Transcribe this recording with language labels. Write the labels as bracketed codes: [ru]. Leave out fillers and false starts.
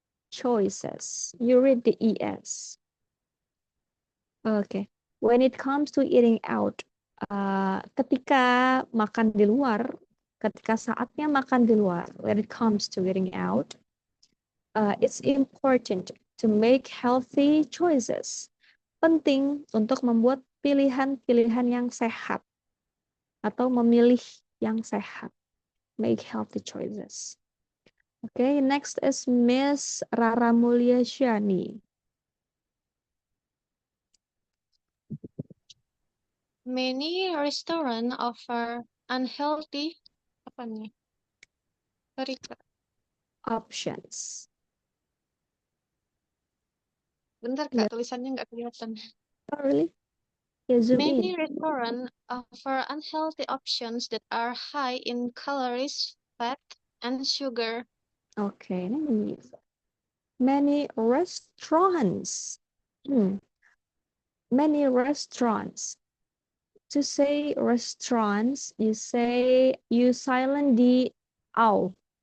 [en] Choices. You read the ES. Okay. When it comes to eating out, [id] ketika makan di luar, [en] ketika saatnya makan di luar, when it comes to eating out, it's important to make healthy choices. [id] Penting untuk membuat pilihan-pilihan yang sehat atau memilih yang sehat. [en] Make healthy choices. Okay, next is Miss Rara Mulyashani. Many restaurants offer unhealthy options. [id] Bentar Kak, tulisannya nggak kelihatan. [en] Oh, really? Yeah, zoom Many in. restaurants offer unhealthy options that are high in calories, fat, and sugar. Okay, many restaurants. Many restaurants. To say restaurants, you silent di au.